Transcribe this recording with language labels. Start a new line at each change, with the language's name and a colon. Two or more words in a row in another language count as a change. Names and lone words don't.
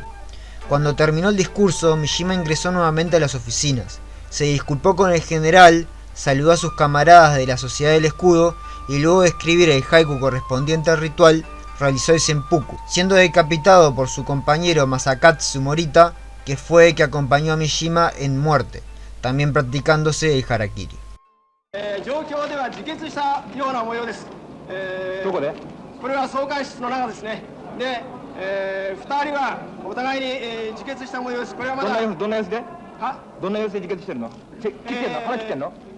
Spanish: Cuando terminó el discurso, Mishima ingresó nuevamente a las oficinas, se disculpó con el general, saludó a sus camaradas de la Sociedad del Escudo y luego de escribir el haiku correspondiente al ritual, realizó el seppuku, siendo decapitado por su compañero Masakatsu Morita, que fue el que acompañó a Mishima en muerte, también practicándose el harakiri.
Japanese: 状況では自決したような模様です。どこで？これは総会室の中ですね。で、2人はお互いに、自決した模様です。これはまだどんな様子で？はどんな様子で自決してるの？切ってんの？腹切ってんの？